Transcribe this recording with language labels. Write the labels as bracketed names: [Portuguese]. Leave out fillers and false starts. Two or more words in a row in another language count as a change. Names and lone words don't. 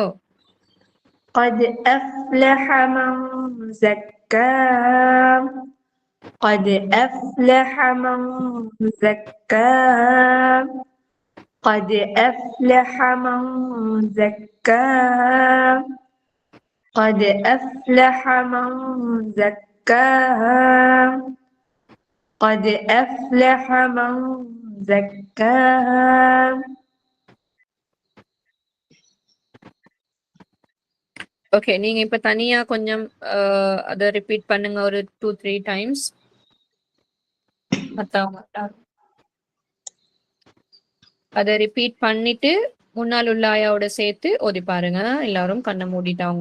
[Arabic] قد أفلح من زكاها قد أفلح من زكاها قد أفلح من زكاها قد أفلح من زكاها قد أفلح من زكاها. [Tamil] okay. நீங்க இப்ப தனியா கொஞ்சம் அதை ரிப்பீட் பண்ணுங்க ஒரு 2-3 times. மத்தவங்க அதை ரிப்பீட் பண்ணிட்டு முன்னால் உள்ள ஆயாவோட சேர்த்து ஓதி பாருங்க. எல்லாரும் கண்ணை மூடிட்டாங்க.